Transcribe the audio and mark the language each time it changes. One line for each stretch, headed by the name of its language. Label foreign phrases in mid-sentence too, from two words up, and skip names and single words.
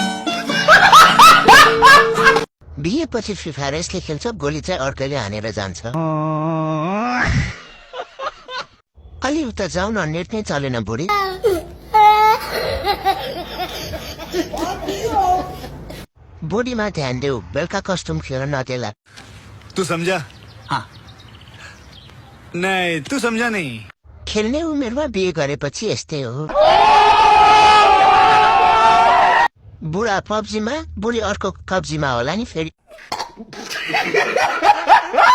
Nepali: बिहेपछि फ्री फायर यसले खेल्छ, गोली चाहिँ अर्कैले हानेर जान्छ। अलि उता जाऊ न, नेट नै चलेन बुढी। बोडीमा ध्यान देऊ, बेलुका कस्ट्युम खेल नदेला।
Hindi: तू समझा? हाँ। नहीं, तू समझा नहीं।
Nepali: खेल्ने उमेरमा बिहे गरेपछि यस्तै हो। बुढा पब्जीमा, बुढी अर्को कब्जीमा होला नि फेरि।